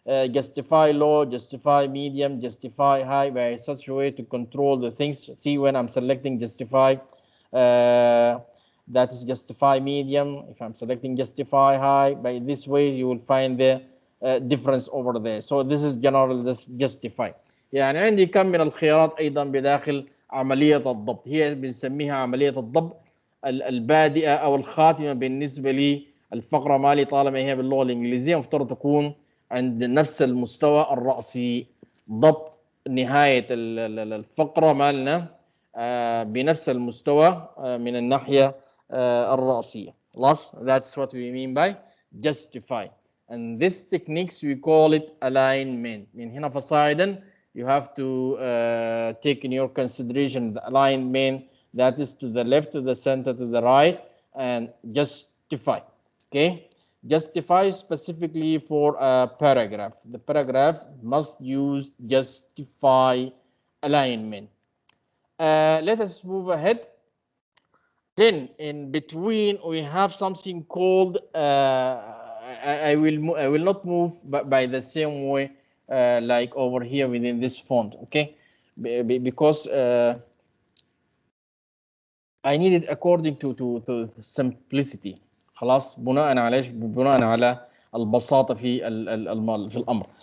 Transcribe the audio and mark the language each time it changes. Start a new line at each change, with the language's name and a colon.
English: Justify low, justify medium, justify high, by such a way to control the things. See, when I'm selecting justify, that is justify medium. If I'm selecting justify high, by this way you will find the difference over there. So this is general, this justify.
Arabic: يعني عندي كم من الخيارات أيضا بداخل عملية الضبط. هي بنسميها عملية الضبط البادئة أو الخاتمة بالنسبة لي الفقرة مالي. طالما هي باللغة الإنجليزية مفترض تكون عند نفس المستوى الرأسي. ضبط نهاية الفقرة مالنا بنفس المستوى من الناحية الرأسية.
English: That's what we mean by justify. And this techniques we call it alignment.
Arabic: من هنا فصاعدا
English: you have to take in your consideration the alignment, that is to the left, to the center, to the right, and justify. Okay, justify specifically for a paragraph. The paragraph must use justify alignment. Let us move ahead. Then in between we have something called I will not move by the same way like over here within this font. Okay, because I need it according to simplicity.
Arabic: خلاص بناء على ايش؟ بناء على البساطة في الأمر.